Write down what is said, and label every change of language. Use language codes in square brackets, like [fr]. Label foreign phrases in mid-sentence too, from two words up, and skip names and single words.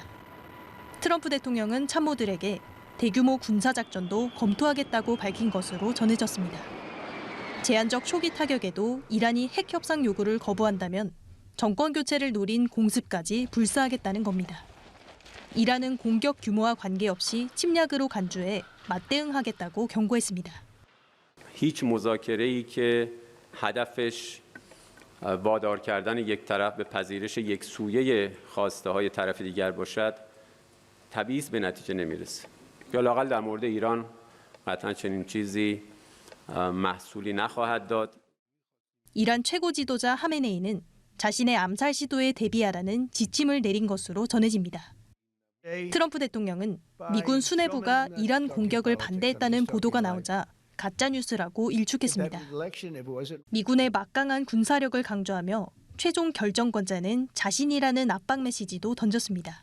[ko] 트럼프 대통령은 참모들에게 대규모 군사작전도 검토하겠다고 밝힌 것으로 전해졌습니다. 제한적 초기 타격에도 이란이 핵 협상 요구를 거부한다면 정권 교체를 노린 공습까지 불사하겠다는 겁니다. 이란은 공격 규모와 관계없이 침략으로 간주해 맞대응하겠다고 경고했습니다. [fa] هیچ مذاکره‌ای که هدفش وادار کردن یک طرف به پذیرش یک سویه خواسته‌های طرف دیگر باشد تبعیض به نتیجه نمیرسه. یا لااقل در مورد ایران قطعا چنین چیزی محصولی نخواهد داد. [ko] 이란 최고 지도자 하메네이는 자신의 암살 시도에 대비하라는 지침을 내린 것으로 전해집니다. 트럼프 대통령은 미군 수뇌부가 이란 공격을 반대했다는 보도가 나오자 가짜뉴스라고 일축했습니다. 미군의 막강한 군사력을 강조하며 최종 결정권자는 자신이라는 압박 메시지도 던졌습니다.